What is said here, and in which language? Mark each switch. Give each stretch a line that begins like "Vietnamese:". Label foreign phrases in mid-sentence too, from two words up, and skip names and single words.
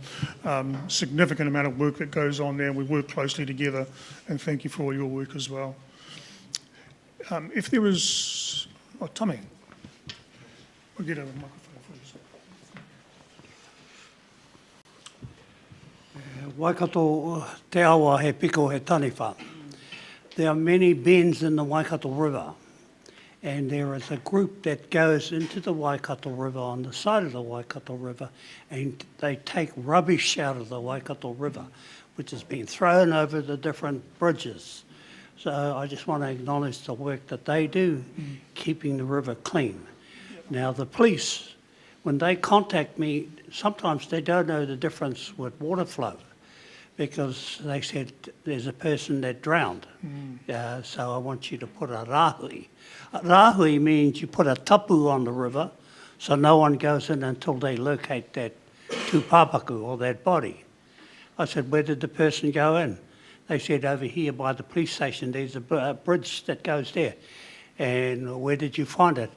English: Significant amount of work that goes on there, and we work closely together, and thank you for all your work as well. If there is... Oh, Tommy. We'll get a microphone for you.
Māori: Waikato te awa he piko he taniwha.
English: There are many bends in the Waikato River, and there is a group that goes into the Waikato River on the side of the Waikato River, and they take rubbish out of the Waikato River, which has been thrown over the different bridges. So I just want to acknowledge the work that they do, keeping the river clean. Now the police, when they contact me, sometimes they don't know the difference with water flow, because they said there's a person that drowned. So I want you to put a rahui. A rahui means you put a tapu on the river, so no one goes in until they locate that tūpapaku or that body. I said, where did the person go in? They said, over here by the police station, there's a bridge that goes there. And where did you find it?